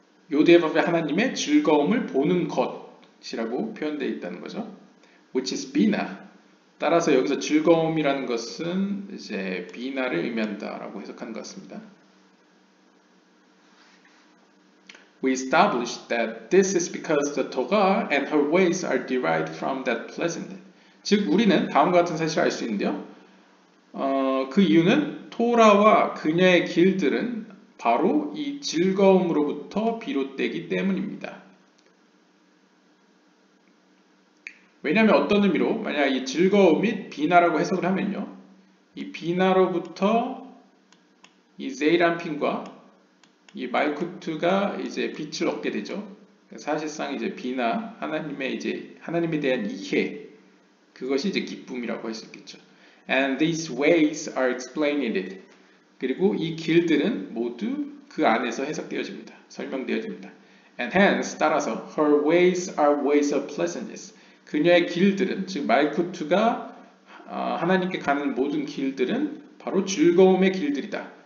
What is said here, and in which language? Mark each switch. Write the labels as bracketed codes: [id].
[ko] 요대바벨 하나님의 즐거움을 보는 것이라고 표현되어 있다는 거죠. [en] Which is bina. [ko] 따라서 여기서 즐거움이라는 것은 이제 비나를 의미한다라고 해석한 것 같습니다. [en] We established that this is because the Torah and her ways are derived from that pleasant. [ko] 즉 우리는 다음과 같은 사실을 알 수 있는데요. 그 이유는 토라와 그녀의 길들은 바로 이 즐거움으로부터 비롯되기 때문입니다. 왜냐하면 어떤 의미로 만약 이 즐거움 및 비나라고 해석을 하면요. 이 비나로부터 이 제이란핀과 이 말쿠트가 이제 빛을 얻게 되죠. 사실상 이제 비나 하나님에 대한 이해 그것이 이제 기쁨이라고 할 수 있겠죠. [en] And these ways are explained in it. [ko] 그리고 이 길들은 모두 그 안에서 해석되어집니다. 설명되어집니다. [en] And hence [ko] 따라서 [en] her ways are ways of pleasantness. [ko] 그녀의 길들은 즉 말쿠트가 하나님께 가는 모든 길들은 바로 즐거움의 길들이다.